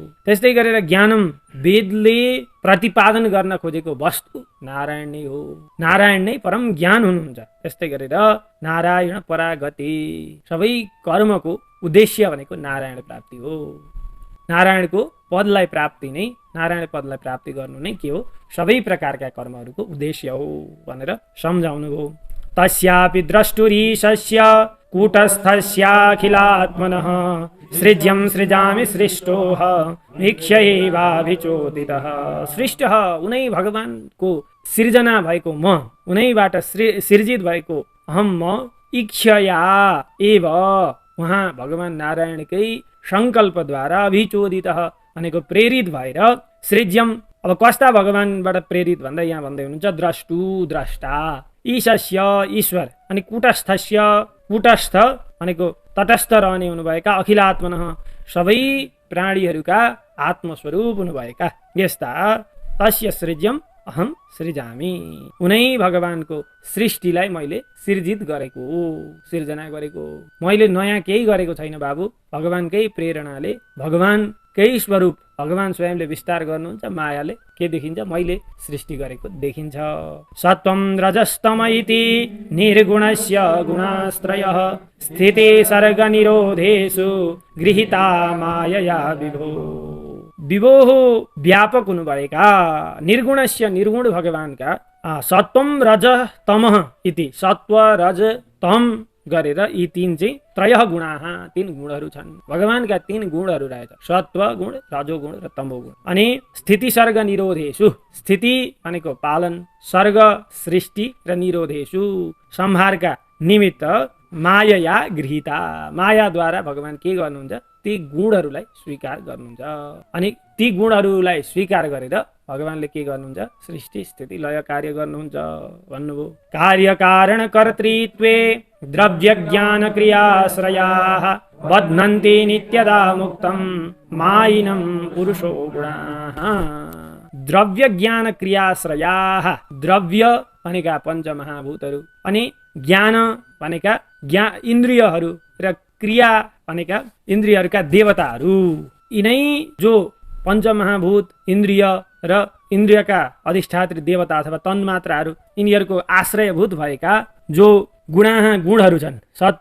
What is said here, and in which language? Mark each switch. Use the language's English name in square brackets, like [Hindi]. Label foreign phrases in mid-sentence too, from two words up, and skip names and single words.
[Nepali] त्यस्तै गरेर ज्ञानम, वेदले प्रतिपादन गर्न खोजेको वस्तु नारायण नै हो, नारायण नै परम ज्ञान हुनुहुन्छ। त्यस्तै गरेर [Sanskrit] नारायण परागति, [Nepali] सबै कर्मको उद्देश्य भनेको नारायण प्राप्ति हो। नारायणको पदलाई प्राप्ति नै, नारायण पदलाई प्राप्ति गर्नु नै के हो, सबै प्रकारका कर्महरूको उद्देश्य हो भनेर सम्झाउनु हो। [Sanskrit] तस्यापि द्रष्टुरीशस्य कूटस्थस्याखिलात्मनः सृज्यं सृजामि सृष्टोह वीक्ष्यैवाभिचोदितः। [Nepali] सृष्टः उनै भगवानको सृजना भएको म, उनैबाट सृजित भएको अहम म, [Sanskrit] इच्छया एव [Nepali] उहाँ भगवान नारायणकै संकल्पद्वारा अभिचोदितः भनेको प्रेरित भएर सृज्यम। अब कस्ता भगवानबाट प्रेरित भन्दा यहाँ भन्दै हुनुहुन्छ द्रष्टु, द्रष्टा, ईशस्य ईश्वर, अनि कूटस्थस्य, कूटस्थ भनेको तटस्थ रहने हुनुभएका, अखिलात्मनः सबै प्राणीहरूका आत्मस्वरूप हुनुभएका यस्ता [Sanskrit] तस्य सृज्यम अहम सृजामि, [Nepali] उनै भगवानको सृष्टिलाई मैले सृजित गरेको, सिर्जना गरेको। मैले नयाँ केही गरेको छैन बाबु, भगवानकै प्रेरणाले भगवानकै स्वरूप भगवान स्वयंले विस्तार गर्नुहुन्छ। मायाले के देखिन्छ, मैले सृष्टि गरेको देखिन्छ। [Sanskrit] सत्वं रजस्तम इति निर्गुणस्य गुणास्त्रयः स्थिते सर्ग निरोधेषु गृहीता मायया विभो। [Nepali] विभोः व्यापक हुनुभएका निर्गुणस्य, निर्गुण भगवानका [Sanskrit] सत्वम रज तमः इति, [Nepali] सत्व रज तम गरेर यी तीन चाहिँ [Sanskrit] त्रयः गुणाः, [Nepali] तीन गुणहरू छन्। भगवानका तीन गुणहरू रहेछ, सत्व गुण, रजो गुण र तमो गुण। अनि [Sanskrit] स्थिति सर्ग निरोधेषु, [Nepali] स्थिति भनेको पालन, सर्ग सृष्टि र निरोधेषु संहारका निमित्त माया गृहीता, मायाद्वारा भगवान के गर्नुहुन्छ, ती गुणहरूलाई स्वीकार गर्नुहुन्छ। अनि ती गुणहरूलाई स्वीकार गरेर भगवानले के गर्नुहुन्छ, सृष्टि स्थिति लय कार्य गर्नुहुन्छ भन्नुभयो। [Sanskrit] कार्य कारण कर्तृत्वे द्रव्य ज्ञान क्रियाश्रयाः बध्नन्ति नित्यदा मुक्तं मायिनं पुरुषो गुणाः। द्रव्य ज्ञान क्रियाश्रयाः, [Nepali] द्रव्य भनेका पञ्चमहाभूतहरू, अनि ज्ञान भनेका इन्द्रियहरू र क्रिया भनेका इन्द्रियहरूका देवताहरू। यिनै जो पञ्चमहाभूत, इन्द्रिय र इन्द्रियका अधिष्ठात्री देवता अथवा तन्मात्राहरू, यिनीहरूको आश्रयभूत भएका जो गुणहरू छन्, सत्व